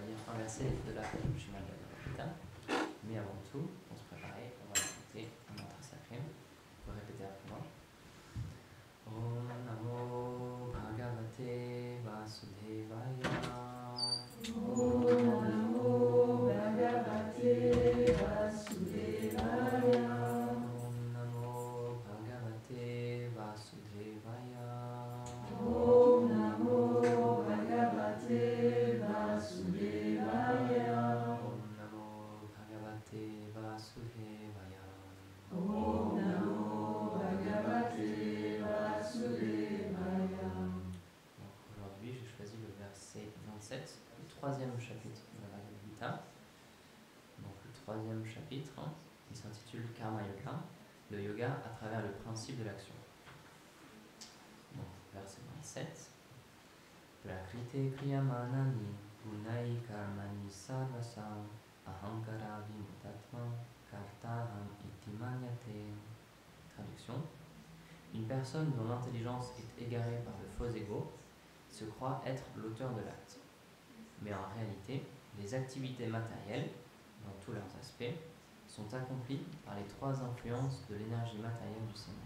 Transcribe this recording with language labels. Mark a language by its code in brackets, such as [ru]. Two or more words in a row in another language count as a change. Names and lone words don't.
[fr] traverser les de la chemin de la Gita. Mais avant tout, pour se préparer, on va écouter un mantra sacré. On peut répéter après moi. [sa] ॐ नमो भगवते वासुदेवाय. ॐ नमो भगवते वासुदेवाय. ॐ नमो भगवते वासुदेवाय. ॐ नमो भगवते वासुदेवाय. ॐ नमो भगवते वासुदेवाय. ॐ नमो भगवते वासुदेवाय. [fr] Donc aujourd'hui, j'ai choisi le verset 27, le troisième chapitre de la Bhagavad Gita. Donc le troisième chapitre, il s'intitule [sa] कर्म योग, [fr] le yoga à travers le principe de l'action. Donc verset 27. [sa] प्रकृतेः क्रियमाणानि गुणैः कर्माणि सर्वशः अहङ्कार विमूढात्मा कर्ताहम् इति मन्यते. [fr] Traduction. Une personne dont l'intelligence est égarée par le faux ego se croit être l'auteur de l'acte. Mais en réalité, les activités matérielles, dans tous leurs aspects, sont accomplies par les trois influences de l'énergie matérielle du Seigneur.